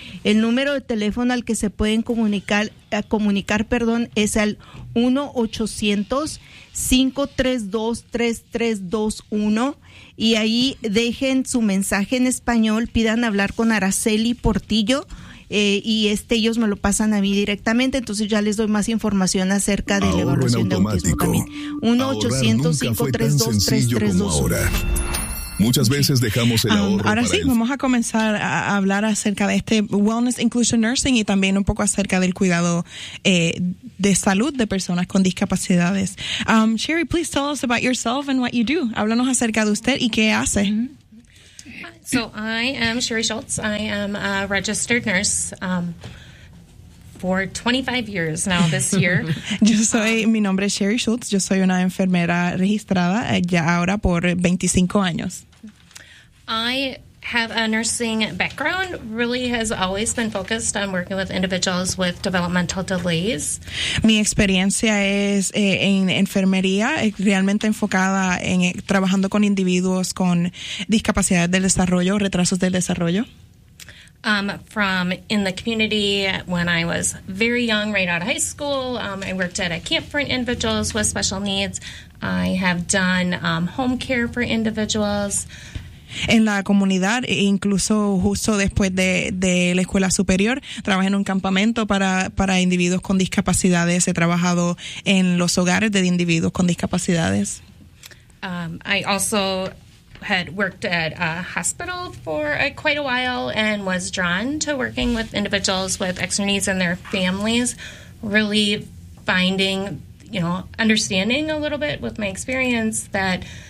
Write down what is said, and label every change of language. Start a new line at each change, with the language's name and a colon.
Spanish: El número de teléfono al que se pueden comunicar, es al 1-800-532-3321, y ahí dejen su mensaje en español, pidan hablar con Araceli Portillo, y ellos me lo pasan a mí directamente, entonces ya les doy más información acerca de la evaluación de autismo también. 1-800-532-3321. Muchas veces dejamos el ahorro. Vamos a comenzar a hablar acerca de este Wellness Inclusion Nursing y también un poco acerca del cuidado de salud de personas con discapacidades.
English: Sherry, please tell us about yourself and what you do.
Spanish: Háblanos acerca de usted y qué hace.
English: So I am Sherry Schultz. I am a registered nurse for 25 years now this year.
Spanish: Mi nombre es Sherry Schultz. Yo soy una enfermera registrada ya ahora por 25 años.
English: I have a nursing background, really has always been focused on working with individuals with developmental delays.
Spanish: Mi experiencia es en enfermería, realmente enfocada en trabajando con individuos con discapacidades del desarrollo, retrasos del desarrollo.
English: From in the community when I was very young, right out of high school, I worked at a camp for individuals with special needs. I have done home care for individuals.
Spanish: En la comunidad, incluso justo después de la escuela superior, trabajé en un campamento para individuos con discapacidades. He trabajado en los hogares de individuos con discapacidades.
English: I also had worked at a hospital for quite a while and was drawn to working with individuals with extra needs and their families, really finding, understanding a little bit with my experience that